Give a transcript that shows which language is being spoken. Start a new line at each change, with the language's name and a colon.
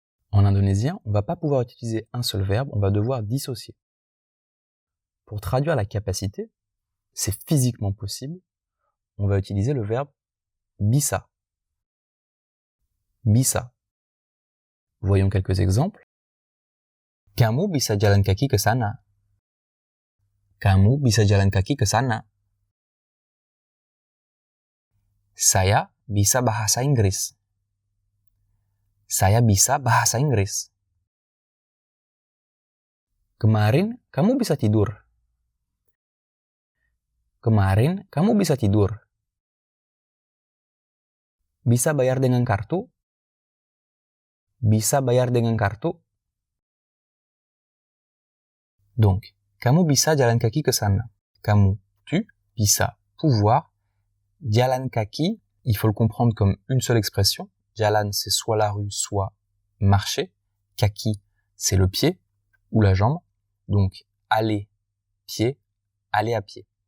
French: En indonésien, on va pas pouvoir utiliser un seul verbe, on va devoir dissocier. Pour traduire la capacité, c'est physiquement possible, on va utiliser le verbe bisa. Bisa. Voyons quelques exemples.
Indonesian: Kamu bisa jalan kaki ke sana. Kamu bisa jalan kaki ke sana. Saya bisa bahasa Inggris. Saya bisa bahasa Inggris. Kemarin kamu bisa tidur. Kemarin kamu bisa tidur. Bisa bayar dengan kartu? Bisa bayar dengan kartu? Donc, kamu bisa jalan kaki ke sana.
French: Kamu, tu, bisa, pouvoir. Jalan kaki, il faut le comprendre comme une seule expression. Jalan, c'est soit la rue, soit marcher. Kaki, c'est le pied ou la jambe. Donc, aller, pied, aller à pied.